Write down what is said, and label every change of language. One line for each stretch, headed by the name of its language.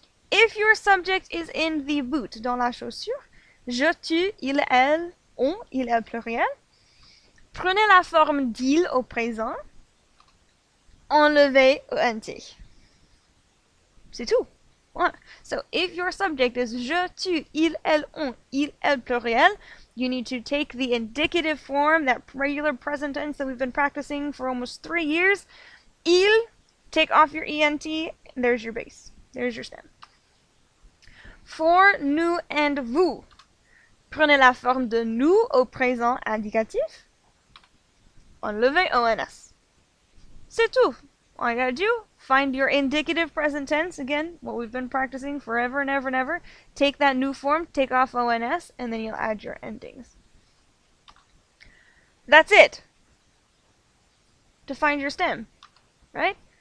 English: If your subject is in the boot,
French: dans la chaussure, je, tu, il, elle, on, il, elle pluriel, prenez la forme d'il au présent, enlevez ENT. C'est tout.
English: So if your subject is je, tu, il, elle, on, il, elle pluriel, you need to take the indicative form, that regular present tense that we've been practicing for almost 3 years. Il, take off your ENT, and there's your base. There's your stem. For, nous and vous.
French: Prenez la forme de nous au présent indicatif. Enlevez ONS. C'est tout.
English: All you gotta do, find your indicative present tense, again, what we've been practicing forever and ever and ever. Take that new form, take off ONS, and then you'll add your endings. That's it. To find your stem, right?